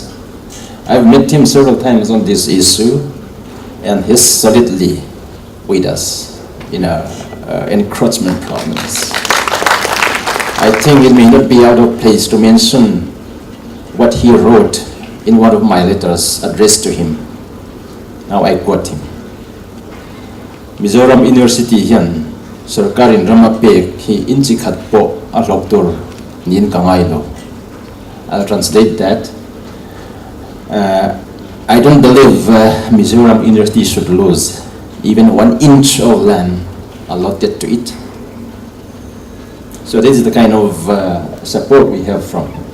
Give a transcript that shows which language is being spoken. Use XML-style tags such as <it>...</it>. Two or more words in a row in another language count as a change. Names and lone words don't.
<en>I've met him several times on this issue, and he's solidly with us in our encroachment problems. I think it may not be out of place to mention what he wrote in one of my letters addressed to him. Now I quote him.</en> <lus>Mizoram University hian sarkarin ramapek hi inchikhat po aloktur nin kangailo.</lus> <en>I'll translate that. I don't believe Mizoram University should lose even 1 inch of land allotted to it. So this is the kind of support we have from him.</en>